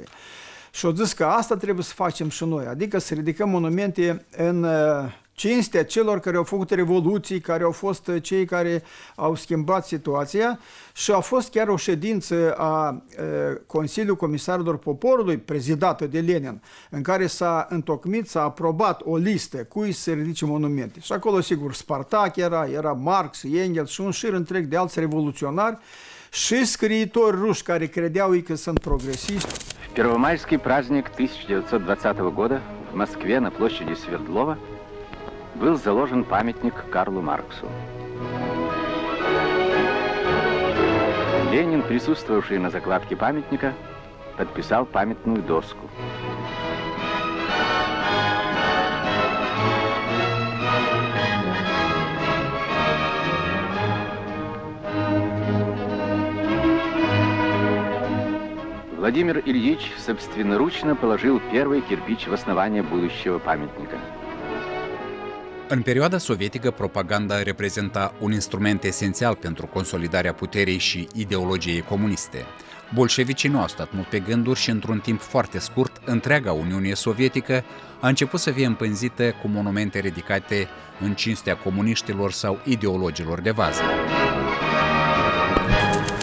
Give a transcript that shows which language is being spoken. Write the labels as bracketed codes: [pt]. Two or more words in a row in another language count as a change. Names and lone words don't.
[ro] Și a zis că asta trebuie să facem și noi, adică să ridicăm monumente în cinstea celor care au făcut revoluții, care au fost cei care au schimbat situația, și a fost chiar o ședință a Consiliului Comisarilor Poporului, prezidată de Lenin, în care s-a întocmit, s-a aprobat o listă cui să ridice monumente. Și acolo, sigur, Spartak era Marx, Engels și un șir întreg de alți revoluționari și scriitori ruși care credeau că sunt progresiști. [ru] В первомайский праздник 1920 года в Москве на площади Свердлова был заложен памятник Карлу Марксу. Ленин, присутствовавший на закладке памятника, подписал памятную доску. Владимир Ильич собственноручно положил первый кирпич в основание будущего памятника. [ro] În perioada sovietică, propaganda reprezenta un instrument esențial pentru consolidarea puterii și ideologiei comuniste. Bolșevicii nu au stat mult pe gânduri și, într-un timp foarte scurt, întreaga Uniune Sovietică a început să fie împânzită cu monumente ridicate în cinstea comuniștilor sau ideologilor de vază.